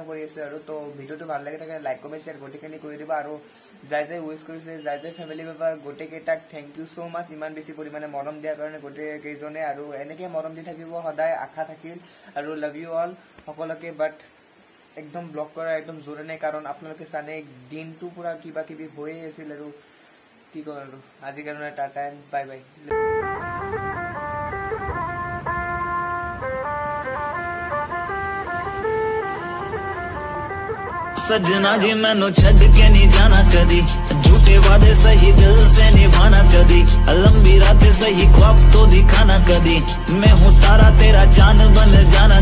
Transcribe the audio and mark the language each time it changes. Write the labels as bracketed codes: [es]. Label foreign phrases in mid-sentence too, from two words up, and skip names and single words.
[as] কৰি আছোঁ আৰু তো ভিডিঅ'টো ভাল লাগি থাকে [en] like comment share [as] গোটেইখিনি কৰি দিবা আৰু যাই উইচ কৰিছে যাই [en] family member [as] গোটেইকেইটাক [en] thank you so much [as] ইমান বেছি পৰিমাণে মৰম দিয়াৰ কাৰণে গোটেইকেইজনে আৰু এনেকৈ মৰম দি থাকিব সদায় আশা থাকিল আৰু [en] love you all [as] সকলোকে বাট একদম ব্লক কৰা একদম জোৰে নাই কাৰণ আপোনালোকে জানে দিনটো পুৰা কিবা কিবি হৈয়ে আছিল আৰু কি কওঁ আৰু আজিৰ কাৰণে [en] tata and bye bye [pa] ਸਜਨਾ ਜੀ ਮੈਨੂੰ ਛੱਡ ਕੇ ਨਹੀਂ ਜਾਣਾ ਕਦੀ ਝੂਠੇ ਵਾਦੇ ਸਹੀ ਦਿਲ ਸੇ ਨਿਭਾਣਾ ਕਦੀ ਲੰਬੀ ਰਾਤਾਂ ਸਹੀ ਖ਼ਵਾਬ ਤੋ ਦਿਖਾਣਾ ਕਦੀ ਮੈਂ ਹੂੰ ਤਾਰਾ ਤੇਰਾ ਚੰਦ ਬਣ ਜਾ